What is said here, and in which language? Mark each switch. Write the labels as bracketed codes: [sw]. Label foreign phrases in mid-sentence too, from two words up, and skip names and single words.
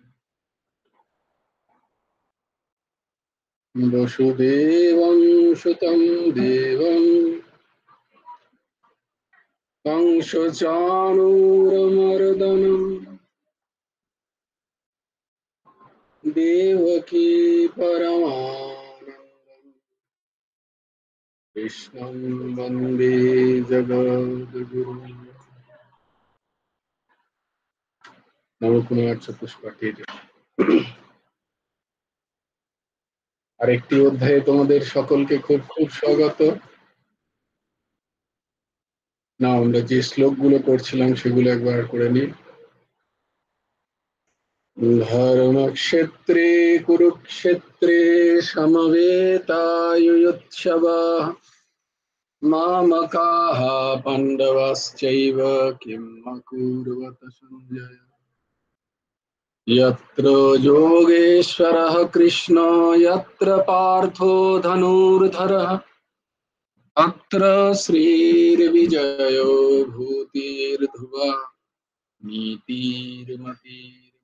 [sa] वसुदेवं सुतं देवं कंसचाणूरमर्दनं देवकी परमानन्दं कृष्णं वन्दे जगद्गुरुं। [bn] নবকুমার চতুষ্পাঠীর আরেকটি অধ্যায়ে তোমাদের সকলকে খুব খুব স্বাগত। না, আমরা যে শ্লোকগুলো করছিলাম সেগুলো একবার করে নিই। [sa] ধর্মক্ষেত্রে কুরুক্ষেত্রে সমবেতায়ুৎসবাঃ মামকাঃ পাণ্ডবাশ্চৈব কিম অকুর্বত সঞ্জয়। यत्र योगेश्वरः कृष्णो यत्र पार्थो धनुर्धरः अत्र श्रीर्विजयो भूतिर्ध्रुवा नीतिर्मतिर्।